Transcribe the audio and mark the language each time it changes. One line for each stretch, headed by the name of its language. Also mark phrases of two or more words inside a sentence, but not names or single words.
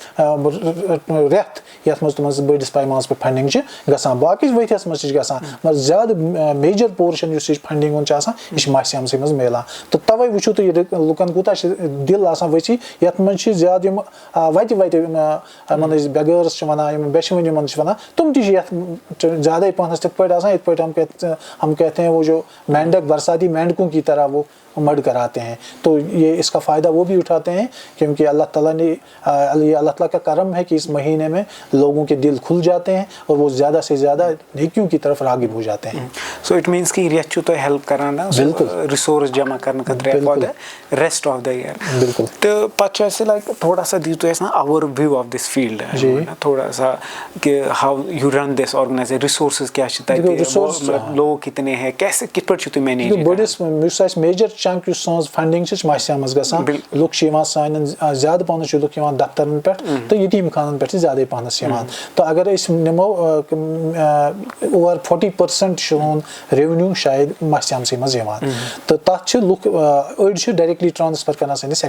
Kashmiri: رٮ۪تھ یتھ منٛز تِمن بٔڑِس پیمانس پٮ۪ٹھ فنڈنگ چھِ گژھان باقٕے ؤریس منٛز تہِ چھِ گژھان مگر زیادٕ
English: major portion
Kashmiri: یُس یہِ فنڈنگ ہُنٛد چھُ آسان یہِ چھُ ماہِ سیامسٕے منٛز میلان تہٕ توے وٕچھِو تُہۍ لُکن کوٗتاہ چھِ دِل آسان ؤسیع یتھ منٛز چھِ زیادٕ یِم وتہِ یِمن أسۍ بیگٲرٕس چھِ ونان یِم بیچھوٕنۍ یِمن چھِ ونان تِم تہِ چھِ یتھ زیادے پہنس تِتھ پٲٹھۍ آسان یِتھ پٲٹھۍ
Urdu: ہم کہتے ہیں وہ جو مینڈک برساتی مینڈکوں کی طرح وہ مڑ کر آتے ہیں تو یہ اس کا فائدہ وہ بھی اٹھاتے ہیں کیونکہ اللہ تعالیٰ نے یہ اللہ تعالیٰ کا کرم ہے کہ اس مہینے میں لوگوں کے دل کھل جاتے ہیں اور وہ زیادہ سے زیادہ نیکیوں کی طرف راغب ہو جاتے ہیں
English: so it means
Kashmiri: کہ ریت چھُ تۄہہِ ہیلپ کران ریسورس جمع کرنہٕ خٲطرٕ
English: for the rest of the year
Kashmiri: بالکل تہٕ پتہٕ چھُ اَسہِ لایک
Urdu: تھوڑا سا
Kashmiri: دِیِو تُہۍ اَسہِ نا
English: our view of this field
Urdu: تھوڑا سا
Kashmiri: کہ
English: how you run this organization resources
Kashmiri: کیاہ چھِ تَتہِ
Urdu: لوگ کتنے ہیں کیسے
Kashmiri: کِتھ پٲٹھۍ چھِو تُہۍ مینیج بٔڑِس یُس اَسہِ
English: major chunk
Kashmiri: یُس سٲنۍ فنڈنگ چھِ ماہِ سیامس گژھان لُکھ چھِ یِوان سانٮ۪ن زیادٕ پہنس چھِ لُکھ یِوان دفترن پٮ۪ٹھ تہٕ یتیٖم خانن پٮ۪ٹھ چھِ زیادے پہنس یِوان تہٕ اگر أسۍ نِمو اوٚور 40% چھُ سون ریونیوٗ شاید ماہِ سیامسٕے منٛز یِوان تہٕ تتھ چھِ لُکھ أڑۍ چھِ
English: directly transfer
Kashmiri: کران سٲنِس